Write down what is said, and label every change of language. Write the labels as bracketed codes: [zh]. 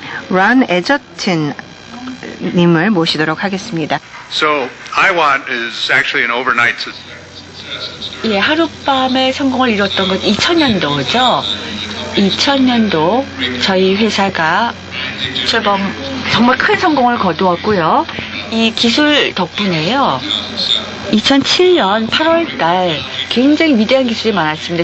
[ko] 런 에저튼 님을 모시도록 하겠습니다. [en] So IWAT is actually an overnight success. [ko] 예, 하룻밤에 성공을 이뤘던 건 2000년도죠. 2000년도 저희 회사가 출범 정말 큰 성공을 거두었고요. 이 기술 덕분에요. 2007년 8월 달 굉장히 위대한 기술이 많았습니다.